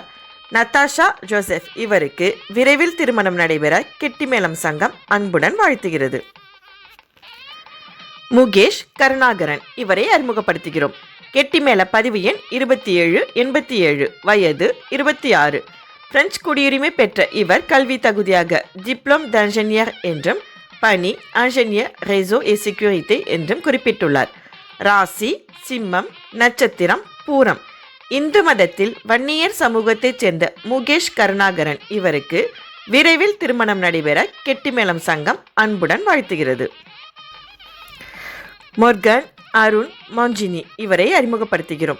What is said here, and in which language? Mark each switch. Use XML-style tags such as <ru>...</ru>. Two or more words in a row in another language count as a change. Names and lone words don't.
<ta>நத்தாஷா ஜோசப் இவருக்கு விரைவில் திருமணம் நடைபெற கெட்டிமேளம் சங்கம் அன்புடன் வாழ்த்துகிறது. முகேஷ் கருணாகரன் இவரை அறிமுகப்படுத்துகிறோம். கெட்டிமேள பதிவு எண் 2787, வயது 26. பிரெஞ்சு குடியுரிமை பெற்ற இவர் கல்வி தகுதியாக</ta> <fr>diplôme d'ingénieur</fr> <ta>என்றும் பணி</ta> <fr>ingénieur réseau et sécurité</fr> <ta>என்றும் குறிப்பிட்டுள்ளார். ராசி சிம்மம், நட்சத்திரம் பூரம். இந்து மதத்தில் வன்னியர் சமூகத்தைச் சேர்ந்த முகேஷ் கருணாகரன் இவருக்கு விரைவில் திருமணம் நடைபெற கெட்டிமேளம் சங்கம் அன்புடன் வாழ்த்துகிறது. மோர்கன் அருண் மாஞ்சினி இவரை அறிமுகப்படுத்துகிறோம்.</ta>